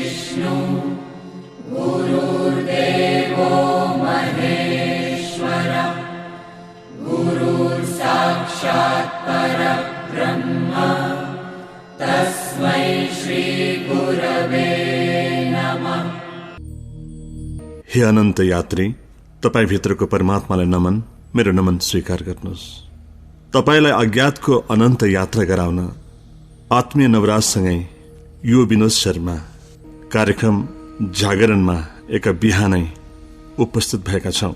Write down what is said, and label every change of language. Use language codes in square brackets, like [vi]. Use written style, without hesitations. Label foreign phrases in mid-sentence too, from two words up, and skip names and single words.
[sa] गुरुर्देवो महेश्वर गुरुर्साक्षात् परब्रह्म तस्मै श्री गुरवे नमः। [ne] हे अनन्त यात्री, तपाईँ भित्रको परमात्मालाई नमन, मेरो नमन स्वीकार गर्नुहोस्। तपाईलाई अज्ञातको अनन्त यात्रा गराउन आत्मीय नवराजसँगै यो विनोद शर्मा कार्यक्रम जागरणमा एक बिहानै उपस्थित भएका छौं।